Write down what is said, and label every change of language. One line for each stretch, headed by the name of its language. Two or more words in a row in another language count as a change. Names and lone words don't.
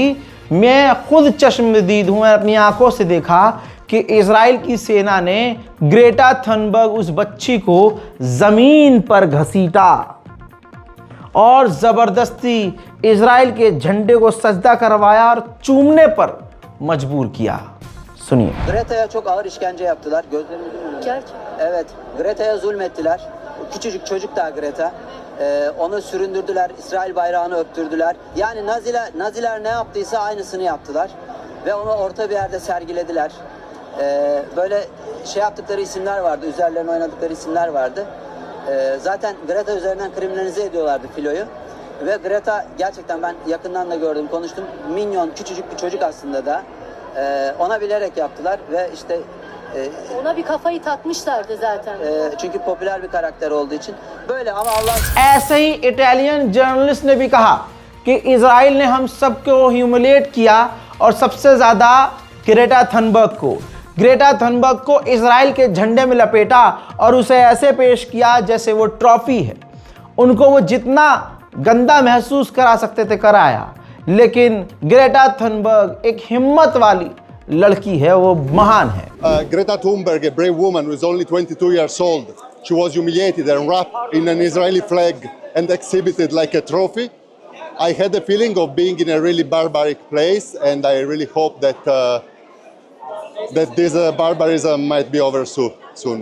Hindi: मैं खुद चश्मदीद हूँ, मैं अपनी आंखों से देखा कि इजराइल की सेना ने ग्रेटा थनबर्ग उस बच्ची को ज़मीन पर घसीटा और ज़बरदस्ती इजराइल के झंडे को सजदा करवाया और चूमने पर मजबूर किया। सुनिए।
Turkish: Greta'ya çok ağır işkence yaptılar. Gözlerimizin önünde. Evet, Greta'ya zulmettiler. Küçücük çocuk da Greta. Onu süründürdüler, İsrail bayrağını öptürdüler. Yani Naziler ne yaptıysa aynısını yaptılar. Ve onu orta bir yerde sergilediler. Böyle şey yaptıkları isimler vardı, üzerlerine oynadıkları isimler vardı. Zaten Greta üzerinden kriminalize ediyorlardı filoyu. Ve Greta gerçekten ben yakından da gördüm, konuştum. Minyon, küçücük bir çocuk aslında da. Ona bilerek yaptılar ve işte Ona bir kafayı takmışlardı zaten. Çünkü popüler bir karakter olduğu için. Böyle ama Allah...
Hindi: ऐसे ही
English: Italian journalist
Hindi: ने भी कहा कि इजराइल ने हम सबको ह्यूमिलेट किया और सबसे ज़्यादा ग्रेटा थनबर्ग को इजराइल के झंडे में लपेटा और उसे ऐसे पेश किया जैसे वो ट्रॉफी है। उनको वो जितना गंदा महसूस करा सकते थे कराया, लेकिन ग्रेटा थनबर्ग एक हिम्मत वाली लड़की है, वो महान है।
English: Greta Thunberg, a brave woman who is only 22 years old, she was humiliated and wrapped in an Israeli flag and exhibited like a trophy. I had the feeling of being in a really barbaric place, and I really hope that that this barbarism might be over soon.